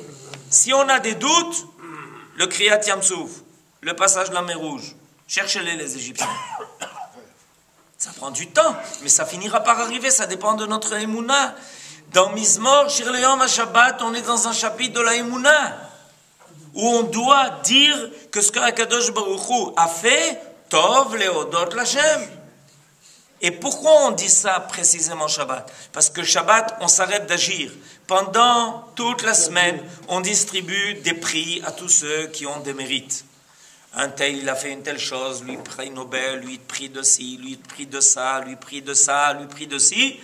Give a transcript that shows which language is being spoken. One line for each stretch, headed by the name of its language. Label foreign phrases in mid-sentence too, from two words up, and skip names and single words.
French: Si on a des doutes, le
Hebrew: קריעת ים סוף,
French: le passage de la mer Rouge, cherchez-les les Égyptiens. Ça prend du temps, mais ça finira par arriver, ça dépend de notre Emouna.
Hebrew: Dans מזמור שיר ליום השבת,
French: on est dans un chapitre de la Emouna, où on doit dire que ce que
Hebrew: הקדוש ברוך הוא
French: a fait,
Hebrew: טוב להודות לה.
French: Et pourquoi on dit ça précisément Shabbat? Parce que Shabbat, on s'arrête d'agir. Pendant toute la semaine, on distribue des prix à tous ceux qui ont des mérites. Un tel, il a fait une telle chose, lui prix Nobel, lui prix de ci, lui prix de ça, lui prix de ça, lui prix de ci.